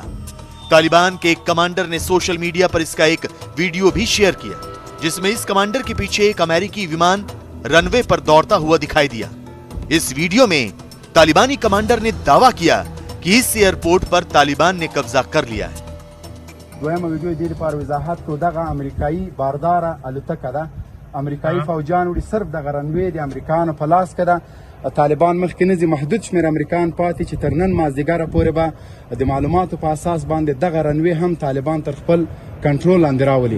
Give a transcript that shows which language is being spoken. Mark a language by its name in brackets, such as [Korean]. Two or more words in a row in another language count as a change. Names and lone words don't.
[Hindi] तालिबान के एक कमांडर ने सोशल मीडिया पर इसका एक वीडियो भी शेयर किया, जिसमें इस कमांडर के पीछे एक अमेरिकी विमान रनवे पर दौड़ता हुआ दिखाई दिया। इस वीडियो में तालिबानी कमांडर ने दावा किया कि इस एयरपोर्ट पर तालिबान ने कब्जा कर लिया है। [Pashto] امریکایي فوجان وړي صرف د غرنوي د امریکانو په لاس کې ده. طالبان مخکې نه ځي، محدود شمېر امریکایان پاتې چې تر نن مازدیګره پورې به د معلوماتو په اساس باندې دغه رنوي هم طالبان تر خپل کنټرول لاندې راولي.